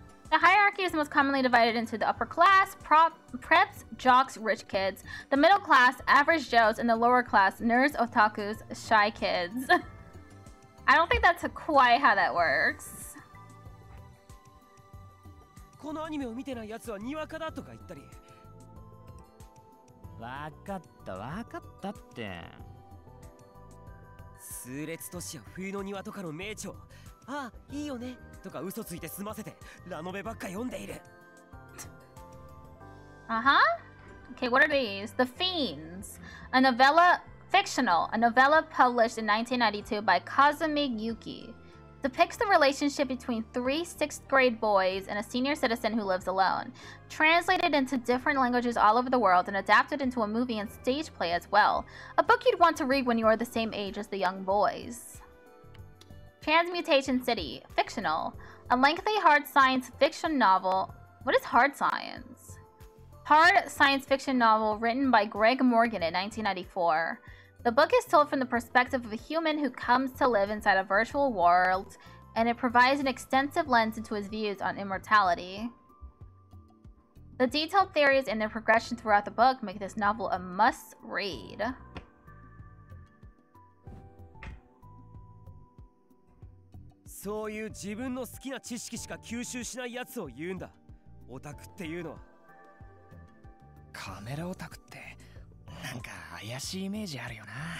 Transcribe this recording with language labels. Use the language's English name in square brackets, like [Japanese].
[English] The hierarchy is most commonly divided into the upper class, preps, jocks, rich kids, the middle class, average Joes, and the lower class, nerds, otakus, shy kids. I don't think that's quite how that works. [Japanese] このアニメを見てないやつはにわかだとか言ったり。わかったって。数列都市や冬の庭とかの名著。ああ、いいよねとか嘘ついて済ませてラノベばっか読んでいる。 [English] Uh-huh. Okay, what are these? The Fiends, a novella, fictional, a novella published in 1992 by Kazumi Yuki. Depicts the relationship between three 6th grade boys and a senior citizen who lives alone. Translated into different languages all over the world and adapted into a movie and stage play as well. A book you'd want to read when you are the same age as the young boys. Transmutation City, fictional. A lengthy hard science fiction novel. What is hard science? Hard science fiction novel written by Greg Morgan in 1994. The book is told from the perspective of a human who comes to live inside a virtual world, and it provides an extensive lens into his views on immortality. The detailed theories and their progression throughout the book make this novel a must-read. [Japanese] そういう自分の好きな知識しか吸収しないやつを言うんだ。オタクっていうのは。カメラオタクってなんか怪しいイメージあるよな。